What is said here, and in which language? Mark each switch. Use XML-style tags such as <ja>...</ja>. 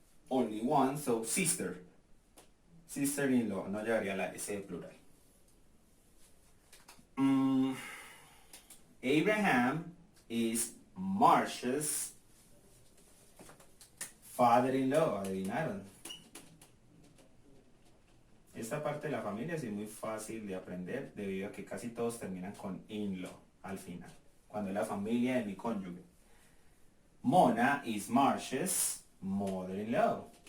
<en>Only one, so sister. Sister-in-law,</en> <es>no llevaría la S de plural.</es> <en>Abraham is Marsh's father-in-law,</en> <es>adivinaron. Esta parte de la familia sí es muy fácil de aprender debido a que casi todos terminan con in-law al final, cuando es la familia de mi cónyuge.</es> <en>Mona is Marsh's mother-in-law.</en>